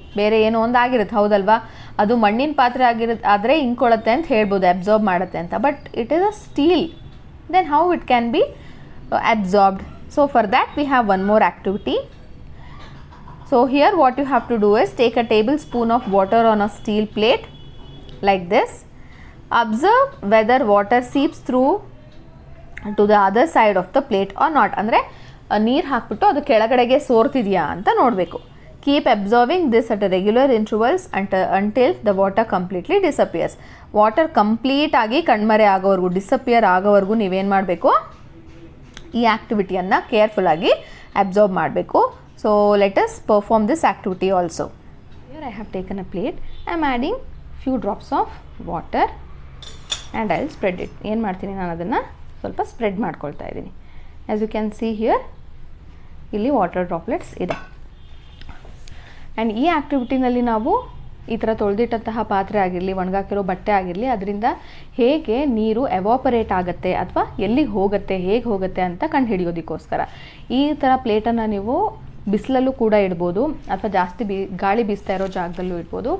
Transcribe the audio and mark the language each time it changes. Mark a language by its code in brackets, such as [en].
[kn] ಬೇರೆ ಏನೋ ಒಂದು ಆಗಿರುತ್ತೆ, ಹೌದಲ್ವಾ? ಅದು ಮಣ್ಣಿನ ಪಾತ್ರೆ ಆದರೆ ಇಂಕೊಳತ್ತೆ ಅಂತ ಹೇಳ್ಬೋದು, ಅಬ್ಸಾರ್ಬ್ ಮಾಡುತ್ತೆ ಅಂತ. [en] But it is a steel, then how it can be absorbed? So for that we have one more activity. So here what you have to do is take a tablespoon of water on a steel plate like this. Observe whether water seeps through to the other side of the plate or not. [kn] ಅಂದರೆ ನೀರು ಹಾಕ್ಬಿಟ್ಟು ಅದು ಕೆಳಗಡೆಗೆ ಸೋರ್ತಿದೆಯಾ ಅಂತ ನೋಡಬೇಕು. [en] Keep observing this at a regular intervals until the water completely disappears. [kn] Water complete ಆಗಿ ಕಣ್ಮರೆ ಆಗೋವರೆಗೂ, disappear ಆಗೋವರೆಗೂ ನೀವೇನು ಮಾಡಬೇಕು, ಈ ಆ್ಯಕ್ಟಿವಿಟಿಯನ್ನು ಕೇರ್ಫುಲ್ಲಾಗಿ ಅಬ್ಸರ್ವ್ ಮಾಡಬೇಕು. [en] So let us perform this activity also. Here I have taken a plate. I am adding few drops of water and I will spread it. [kn] ಏನು ಮಾಡ್ತೀನಿ ನಾನು ಅದನ್ನು ಸ್ವಲ್ಪ ಸ್ಪ್ರೆಡ್ ಮಾಡ್ಕೊಳ್ತಾ ಇದ್ದೀನಿ. [en] As you can see here, [kn] ಇಲ್ಲಿ water droplets ಇದೆ. And ಈ ಆ್ಯಕ್ಟಿವಿಟಿನಲ್ಲಿ ನಾವು ಈ ಥರ ತೊಳೆದಿಟ್ಟಂತಹ ಪಾತ್ರೆ ಆಗಿರಲಿ, ಒಣಗಾಕಿರೋ ಬಟ್ಟೆ ಆಗಿರಲಿ, ಅದರಿಂದ ಹೇಗೆ ನೀರು ಎವಾಪರೇಟ್ ಆಗುತ್ತೆ ಅಥವಾ ಎಲ್ಲಿಗೆ ಹೋಗುತ್ತೆ, ಹೇಗೆ ಹೋಗುತ್ತೆ ಅಂತ ಕಂಡು ಹಿಡಿಯೋದಕ್ಕೋಸ್ಕರ ಈ ಥರ ಪ್ಲೇಟನ್ನು ನೀವು ಬಿಸಿಲಲ್ಲೂ ಕೂಡ ಇಡ್ಬೋದು ಅಥವಾ ಜಾಸ್ತಿ ಗಾಳಿ ಬೀಸ್ತಾ ಇರೋ ಜಾಗದಲ್ಲೂ ಇಡ್ಬೋದು.